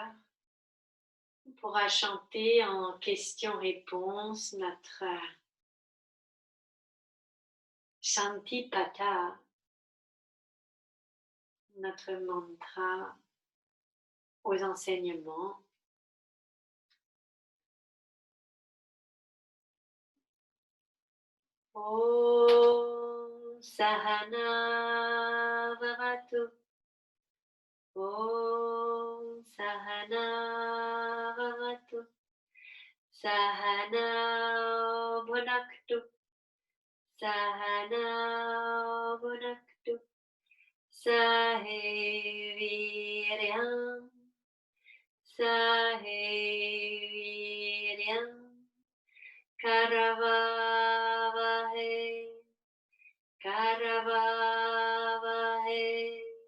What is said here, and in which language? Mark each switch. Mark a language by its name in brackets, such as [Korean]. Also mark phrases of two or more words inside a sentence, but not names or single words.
[French] On pourra chanter en question-réponse notre Shantipata, notre mantra aux enseignements. [Sanskrit] Om Sahana Vavatu. Om Sahana Vavatu. Sahana Bhunaktu. Sahana Bhunaktu. Saheviryam. Saheviryam. Karavavahe. Karavavahe.